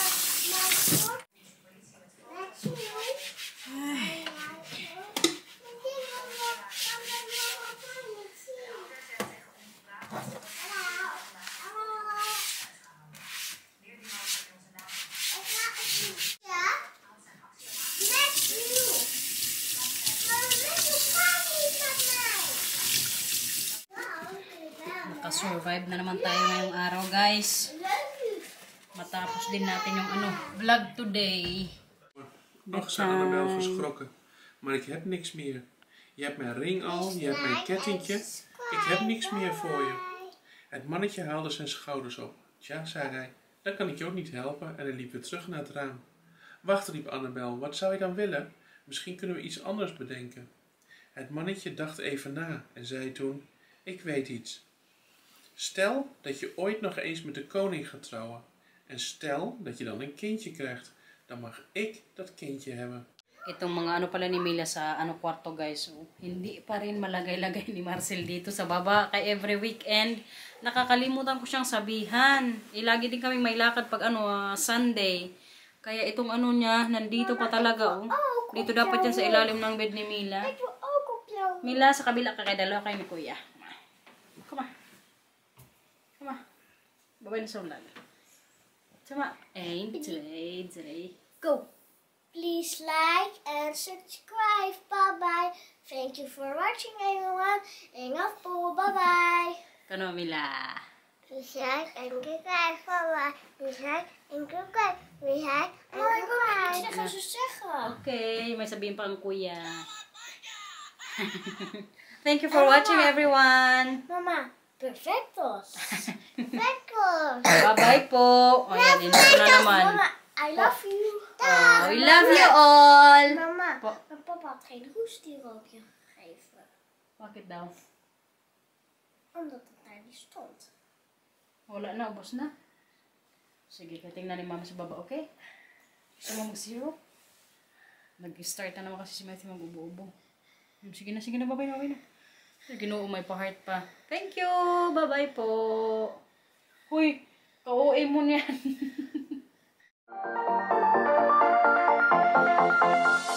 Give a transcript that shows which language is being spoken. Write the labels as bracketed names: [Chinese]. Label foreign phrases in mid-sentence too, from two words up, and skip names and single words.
[Filipino] Nakasurvive na naman tayo ngayong araw, guys. Matapos din natin yung ano, [English] vlog today. [Dutch] Ach, zei Annabel geschrokken. Maar ik heb niks meer. Je hebt mijn ring al, je hebt mijn kettingje. Ik heb niks meer voor je. Het mannetje haalde zijn schouders op. Tja, zei hij, dan kan ik je ook niet helpen en hij liep weer terug naar het raam. Wacht, riep Annabel, wat zou je dan willen? Misschien kunnen we iets anders bedenken. Het mannetje dacht even na en zei toen, ik weet iets. Stel dat je ooit nog eens met de koning gaat trouwen. En stel dat je dan een kindje krijgt. Dan mag ik dat kindje hebben. [Filipino] Itong mga ano pala ni Mila sa ano kwarto, guys. So, hindi pa rin malagay-lagay ni Marcel dito sa baba. Kaya [English] every weekend, [Filipino] nakakalimutan ko siyang sabihan. Lagi din kami may lakad pag ano, Sunday. Kaya itong ano niya, nandito pa talaga. Oh. Dito dapat yan sa ilalim ng bed ni Mila. Mila, sa kabila ka kay dalawa kayo ni Kuya. [English] Come on. Come on. [Filipino] Babay na sa ulan. [English] Come on. 1, 2, 3. Go! Please like and subscribe. Bye-bye. Thank you for watching, everyone. [Filipino] Ingat po. [English] Bye-bye. [Filipino] Kano, Mila? [English] Please like and subscribe. Bye-bye. Please like and subscribe. Please like and subscribe. [Dutch] Ik ga zo zeggen. [Filipino] Okay, may sabihin pa ang Kuya. [English] Thank you for watching, everyone. [Filipino] Mama, perfectos. Perfectos. Bye-bye po. O, yan, ino na naman. [English] Mama, I love you. Oh, we love you all. [Filipino] Mama, Po. [Dutch] mijn papa had geen hoestirookje gegeven. [Filipino] Bakit daw? [Dutch] Omdat het daar niet stond. [Filipino] Wala na, ubos na. Sige, tingnan ni Mama sa baba, okay? Gusto mo mag-zero? Nag-start na naman kasi si Matthew mag-ubo-ubo. Sige na, babay na. Ginoo, may pa-heart pa. [English] Thank you! [Filipino] Bye-bye po! Uy, ka-OA mo niyan.